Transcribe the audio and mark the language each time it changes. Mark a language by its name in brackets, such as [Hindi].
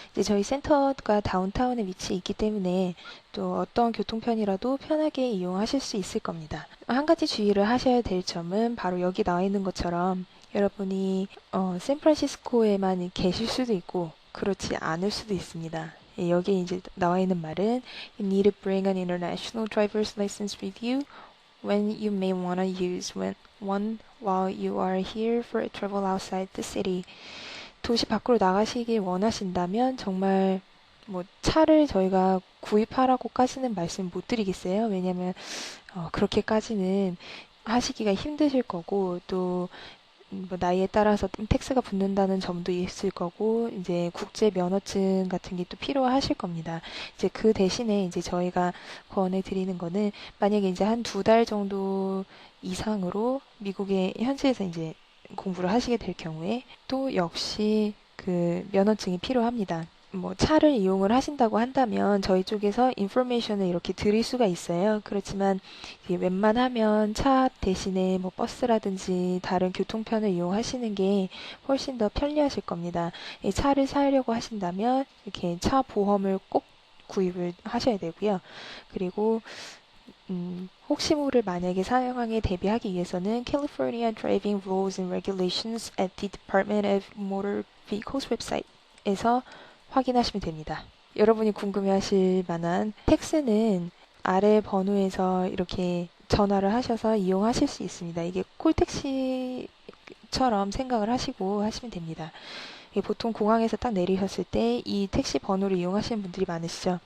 [Korean] 이제 저희 센터가 다운타운에 위치해 있기 때문에 또 어떤 교통편이라도 편하게 이용하실 수 있을 겁니다. 한 가지 주의를 하셔야 될 점은 바로 여기 나와 있는 것처럼 여러분이 샌프란시스코에만 계실 수도 있고 그렇지 않을 수도 있습니다. 여기에 이제 나와 있는 말은 [English] You need to bring an international driver's license with you when you may want to use one while you are here for a travel outside the city. [Korean] 도시 밖으로 나가시길 원하신다면 정말 뭐 차를 저희가 구입하라고까지는 말씀 못 드리겠어요. 왜냐면 그렇게까지는 하시기가 힘드실 거고 또 뭐 나이에 따라서 텍스가 붙는다는 점도 있을 거고 이제 국제 면허증 같은 게 또 필요하실 겁니다. 이제 그 대신에 이제 저희가 권해 드리는 거는 만약에 이제 한 2달 정도 이상으로 미국의 현지에서 이제 공부를 하시게 될 경우에 또 역시 그 면허증이 필요합니다. 뭐 차를 이용을 하신다고 한다면 저희 쪽에서 인포메이션을 이렇게 드릴 수가 있어요. 그렇지만 웬만하면 차 대신에 뭐 버스라든지 다른 교통편을 이용하시는 게 훨씬 더 편리하실 겁니다. 이 차를 사려고 하신다면 이렇게 차 보험을 꼭 구입을 하셔야 되고요. 그리고 혹시 모를 만약에 상황에 대비하기 위해서는 California Driving Rules and Regulations at the Department of Motor Vehicles 웹사이트에서 확인하시면 됩니다. 여러분이 궁금해하실 만한 텍스는 아래 번호에서 이렇게 전화를 하셔서 이용하실 수 있습니다. 이게 콜택시처럼 생각을 하시고 하시면 됩니다. 보통 공항에서 딱 내리셨을 때 이 택시 번호를 이용하시는 분들이 많으시죠.